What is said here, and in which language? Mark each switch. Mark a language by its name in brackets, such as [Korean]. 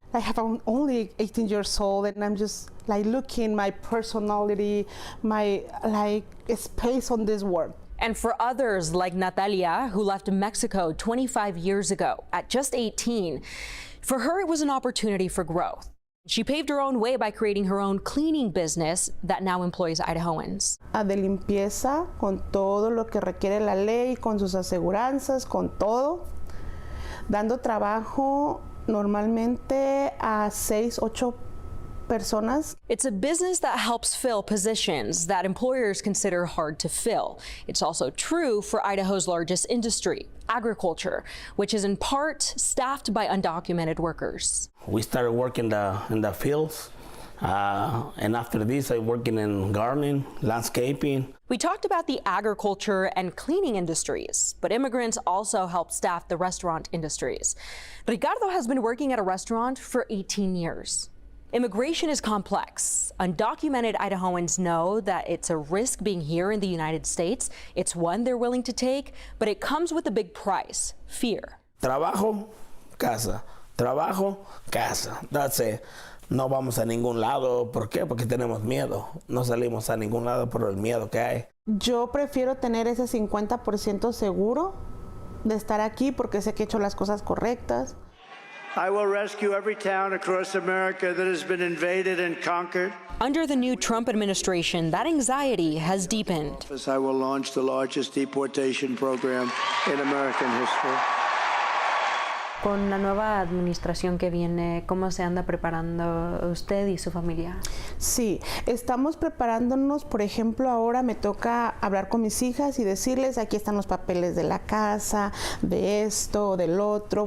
[English] I have only 18 years old, and I'm just like looking my personality, my space on this world. And for others like Natalia, who left Mexico 25 years ago at just 18, for her it was an opportunity for growth. She paved her own way by creating her own cleaning business that now employs Idahoans. [Spanish] De limpieza, con todo lo que requiere la ley, con sus aseguranzas, con todo. Dando trabajo normalmente a 6, 8 personas. [English] It's a business that helps fill positions that employers consider hard to fill. It's also true for Idaho's largest industry, agriculture, which is in part staffed by undocumented workers. We started working in the fields, and after this I'm working in gardening, landscaping. We talked about the agriculture and cleaning industries, but immigrants also help staff the restaurant industries. Ricardo has been working at a restaurant for 18 years. Immigration is complex. Undocumented Idahoans know that it's a risk being here in the United States. It's one they're willing to take, but it comes with a big price: fear. [Spanish] Trabajo, casa. Trabajo, casa. [English] That's it. [Spanish] No vamos a ningún lado. ¿Por qué? Porque tenemos miedo. No salimos a ningún lado por el miedo que hay. Yo prefiero tener ese 50% seguro de estar aquí porque sé que he hecho las cosas correctas. [English] I will rescue every town across America that has been invaded and conquered. Under the new Trump administration, that anxiety has deepened. I will launch the largest deportation program in American history. [Spanish] Con la nueva administración que viene, ¿cómo se anda preparando usted y su familia? Sí, estamos preparándonos. Por ejemplo, ahora me toca hablar con mis hijas y decirles: aquí están los papeles de la casa, de esto, del otro.